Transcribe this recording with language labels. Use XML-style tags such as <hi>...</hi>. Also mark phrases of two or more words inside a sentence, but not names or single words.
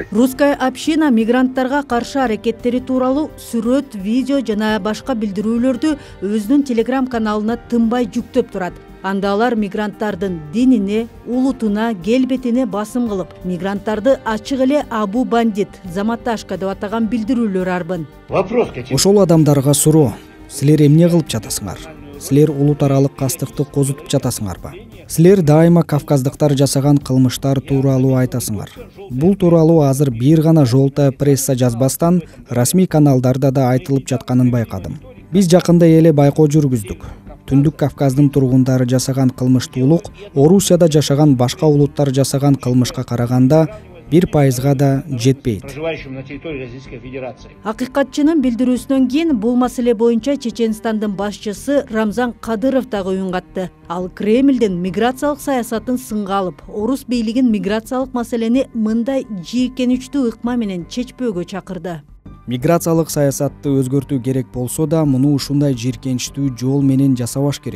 <ky>Русская община мигранттарга каршы аракеттери тууралуу сүрөт, видео жана башка билдирүүлөрдү өзүнүн Telegram каналына тынбай жүктөп турат. Анда алар мигранттардын динине, улутуна, келбетине басым кылып, мигранттарды ачык эле абу бандит, заматашка деп атаган билдирүүлөр арбын.</ky> <ru>Вопрос какой?</ru> <ky>Ошол адамдарга суроо: силер эмне кылып жатасыңар? Силер улут аралык кастыкты козутуп жатасыңарбы? Силер дайыма кавказдыктар жасаган кылмыштар тууралуу айтасыңар. Бул тууралуу азыр бир гана жолта пресса жазбастан расмий каналдарда да айтылып жатканын байкадым. Биз жакында эле байкоо жүргүздүк. Түндүк Кавказдын тургундары жасаган кылмыштуулук Орусияда жашаган башка улуттар жасаган кылмышка караганда 1% да жетпейт.</ky> <ru>Проживающим на территории Российской Федерации.</ru> <ky>Акыйкатчынын билдирүүсүнөн кийин бул маселе боюнча Чеченстандын башчысы Рамзан Кадыров дагы үн катты. Ал Кремлдин миграциялык саясатын сынга алып, орус бийлигин миграциялык маселени мындай жийиркеничтүү ыкма менен чечпөөгө чакырды. Миграциялык саясатты өзгөртүү керек болсо да, муну ушундай жийиркеничтүү жол менен жасабаш керек.</ky>